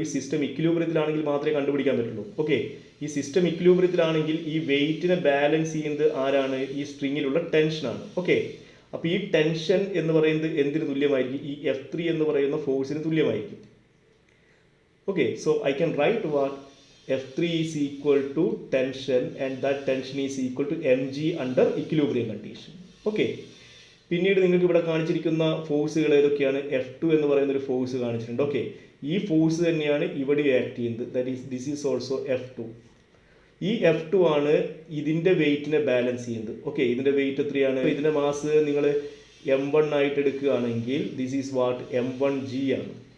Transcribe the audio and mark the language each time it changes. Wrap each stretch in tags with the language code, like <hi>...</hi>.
<ml>ഈ സിസ്റ്റം ഇക്വിലിബ്രിയത്തിലാണെങ്കിൽ മാത്രമേ കണ്ടുപിടിക്കാൻ പറ്റുള്ളൂ. ഓക്കെ, ഈ സിസ്റ്റം ഇക്വിലിബ്രിയത്തിലാണെങ്കിൽ ഈ വെയിറ്റിനെ ബാലൻസ് ചെയ്യുന്നത് ആരാണ്? ഈ സ്ട്രിങ്ങിലുള്ള ടെൻഷനാണ്. ഓക്കെ, അപ്പോൾ ഈ ടെൻഷൻ എന്ന് പറയുന്നത് എന്തിന് തുല്യമായിരിക്കും? ഈ F3 എന്ന് പറയുന്ന ഫോഴ്സിന് തുല്യമായിരിക്കും.</ml> <en>Okay, so I can write what F3 is equal to tension and that tension is equal to mg under equilibrium condition.</en> <ml>Okay, പിന്നീട് നിങ്ങൾക്ക് ഇവിടെ കാണിച്ചിരിക്കുന്ന ഫോഴ്സുകൾ ഏതൊക്കെയാണ്? F2 എന്ന് പറയുന്ന ഒരു ഫോഴ്സ് കാണിച്ചിട്ടുണ്ട്. ഓക്കെ, ഈ ഫോഴ്സ് തന്നെയാണ് ഇവിടെ ആക്ട് ചെയ്യുന്നത്.</ml> <en>That is this is also F2.</en> <ml>ഈ F2 ആണ് ഇതിൻ്റെ വെയിറ്റിനെ ബാലൻസ് ചെയ്യുന്നത്. ഓക്കെ, ഇതിൻ്റെ വെയിറ്റ് എത്രയാണ്? ഇതിൻ്റെ മാസ് നിങ്ങൾ m1 ആയിട്ട് എടുക്കുകയാണെങ്കിൽ ദിസ് ഈസ് വാട്ട് m1g ആണ്.</ml>